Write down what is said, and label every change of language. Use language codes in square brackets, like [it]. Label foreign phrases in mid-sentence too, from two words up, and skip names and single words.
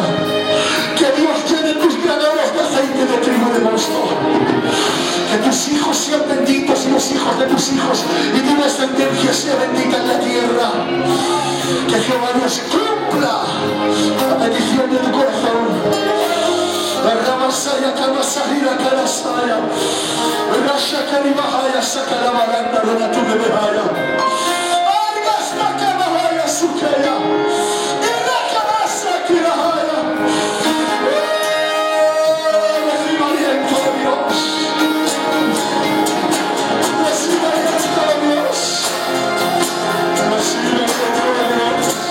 [es] Que Dios llene tus graneros de aceite de trigo y de mosto. Que tus hijos sean benditos y los hijos de tus hijos y tu descendencia sea bendita en la tierra. Que Jehová Dios cumpla la petición de tu corazón. Ramasaya Kamasahira Karasaya Rasha Karimahaya Sakaramaranda Renatubehaya Argas Nakamahaya Sukaya Irakamasa Kirahaya. Reciba aliento de Dios. Reciba aliento de Dios. Reciba aliento de Dios.